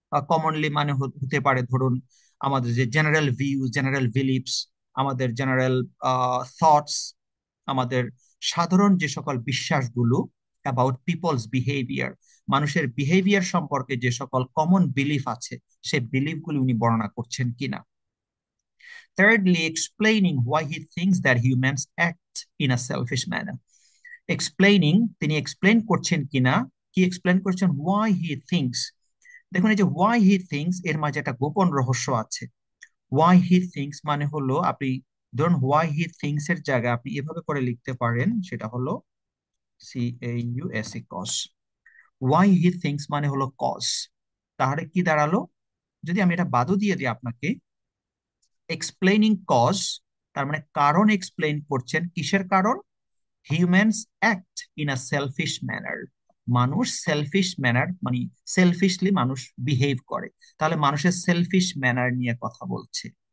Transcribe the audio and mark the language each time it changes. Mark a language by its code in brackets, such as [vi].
[bn] Commonly মানে হতে পারে ধরুন আমাদের যে জেনারেল ভিউ, জেনারেল বিলিফস, আমাদের জেনারেল থটস, আমাদের সাধারণ যে সকল বিশ্বাসগুলো অ্যাবাউট পিপলস বিহেভিয়ার, মানুষের বিহেভিয়ার সম্পর্কে যে সকল কমন বিলিফ আছে, সেই বিলিফগুলো উনি বর্ণনা করছেন কিনা। [en] Thirdly, explaining why he thinks that humans act in a selfish manner. [bn] Explaining, তিনি এক্সপ্লেন করছেন কিনা, কি এক্সপ্লেন করছেন, why he thinks। দেখুন এই যে why he thinks, এর মাঝে একটা গোপন রহস্য আছে। why he thinks মানে হলো, আপনি ধরুন why he thinks এর জায়গায় আপনি এভাবে করে লিখতে পারেন, সেটা হলো CAUSE, cause। why he thinks মানে হলো cause। তাহলে কি দাঁড়ালো, যদি আমি এটা বাদও দিয়ে দিই আপনাকে, এক্সপ্লেনিং কজ, তার মানে কারণ এক্সপ্লেইন করছেন, কিসের কারণ, humans act in a selfish manner. মানুষ সেলফিশ ম্যানার মানে সেলফিশলি মানুষ বিহেভ করে, তাহলে মানুষের সেলফিশ ম্যানার নিয়ে কথা বলছে।